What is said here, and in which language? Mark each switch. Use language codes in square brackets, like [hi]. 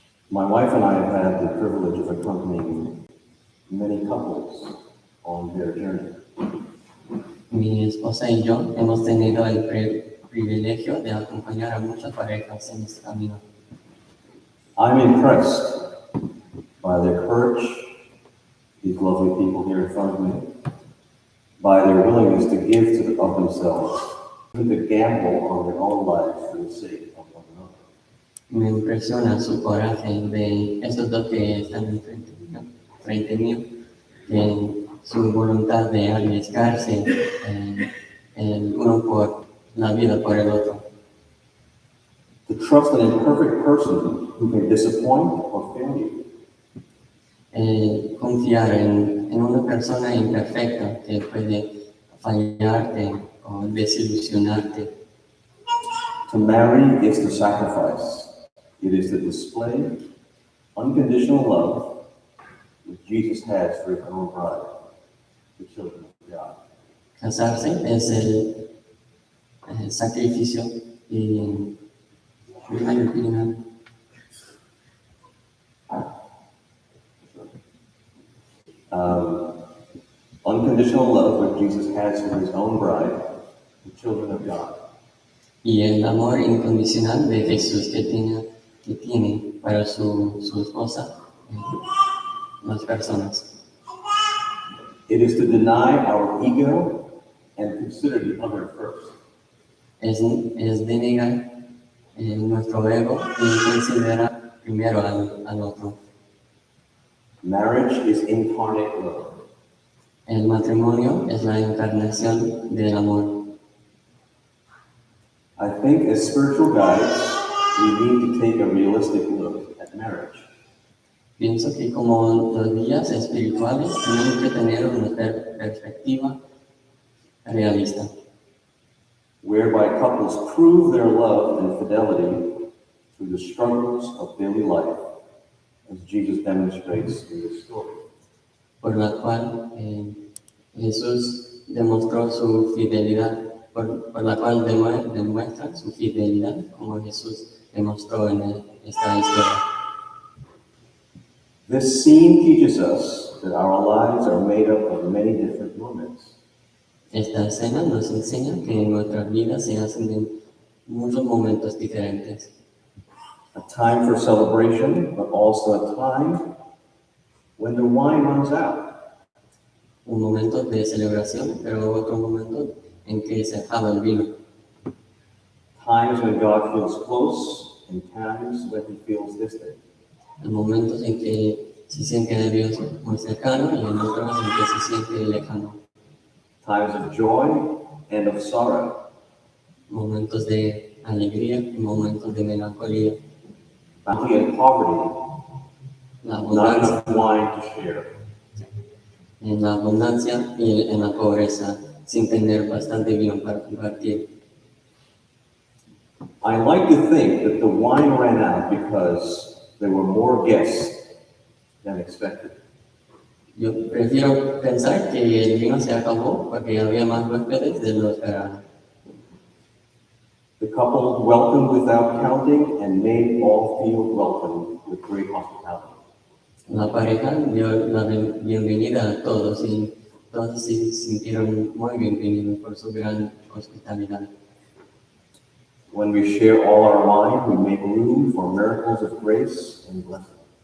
[en] My wife and I have had the privilege of accompanying many couples on their journey. [es] Mi esposa y yo hemos tenido el privilegio de acompañar a muchas parejas en este camino. [en] I'm impressed by their courage, these lovely people here in front of me, by their willingness to give of themselves, even to gamble on their own lives for the sake of one another. [es] Me impresiona su coraje de estos dos que están frente mío, su voluntad de arriesgarse el uno por la vida por el otro. [en] To trust an imperfect person who can disappoint or fail you. [es] Confiar en una persona imperfecta que puede fallarte o desilusionarte. [en] To marry is to sacrifice. It is to display unconditional love that Jesus has for his own bride, the children of God. [es] Casarse es el sacrificio y [en] unconditional love that Jesus has for his own bride, the children of God. [es] Y el amor incondicional de Jesús que tiene para su esposa, las personas. [en] It is to deny our ego and consider the other first. [es] Es denegar nuestro ego y considerar primero al otro. [en] Marriage is incarnate love. [es] El matrimonio es la encarnación del amor. [en] I think as spiritual guides, we need to take a realistic look at marriage. [es] Pienso que como los guías espirituales tenemos que tener una perspectiva realista, [en] whereby couples prove their love and fidelity through the struggles of daily life, as Jesus demonstrates in this story. [es] por la cual Jesús demostró su fidelidad, por la cual demuestra su fidelidad como Jesús demostró en esta historia. [en] This scene teaches us that our lives are made up of many different moments. [es] Esta escena nos enseña que nuestras vidas se hacen de muchos momentos diferentes. [en] A time for celebration, but also a time when the wine runs out. [es] Un momento de celebración, pero otro momento en que se acaba el vino. [en] Times when God feels close and times when he feels distant. [es] Hay momentos en que se siente a Dios muy cercano y en otros en que se siente lejano. [en] Times of joy and of sorrow. [es] Momentos de alegría y momentos de melancolía. [en] Bounty and poverty. [es] La [en] Not [es] abundancia, [en] enough wine to share. [es] en la abundancia y en la pobreza, sin tener bastante vino para compartir. [en] I like to think that the wine ran out because there were more guests than expected. [es] Yo prefiero pensar que el vino se acabó porque había más huéspedes de lo esperado. [en] The couple welcomed without counting and made all feel welcome with great hospitality. [es] La pareja dio la bienvenida a todos y todos se sintieron muy bienvenidos por su gran hospitalidad. [en] When we share all our wine, we make room for miracles of grace and blessing.